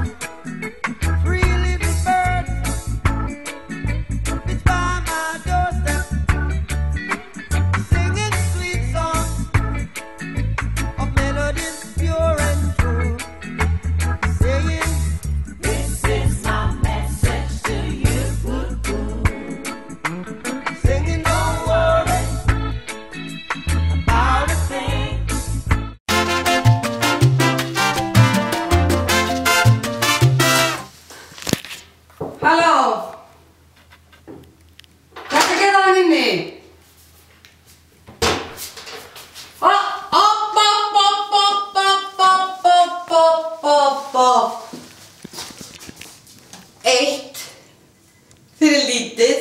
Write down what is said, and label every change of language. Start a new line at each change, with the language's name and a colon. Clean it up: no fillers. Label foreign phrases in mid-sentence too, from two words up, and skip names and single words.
English: Three little birds, it's by my doorstep, singing sweet songs of melodies pure and true, saying, this is my message to you. Singing, don't worry about a thing.
Icelandic: Halló? Hvað er að gera það inni? Eitt, fyrir lítið.